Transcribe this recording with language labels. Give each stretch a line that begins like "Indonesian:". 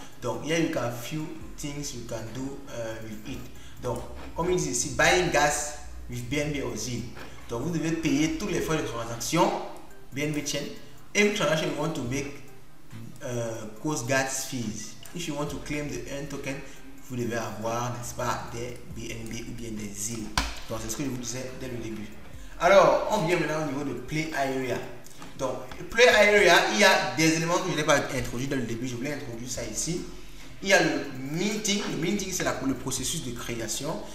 English: Donc, here you can few things you can do with it.
French: Donc, comme il dit ici,
English: buying gas with BNB or ZIL.
French: Donc, vous devez payer tous les frais de transaction BNB chain.
English: Every transaction you want to make cost gas fees. If you want to claim the earn token,
French: vous devez avoir, n'est-ce pas, des BNB ou bien des ZIL. Donc, c'est ce que je vous disais dès le début. Alors, on vient maintenant au niveau de Play Area. Donc, Play Area, il y a des éléments que je n'ai pas introduits dès le début. Je voulais introduire ça ici. Il y a le minting. Le minting, c'est le processus de création.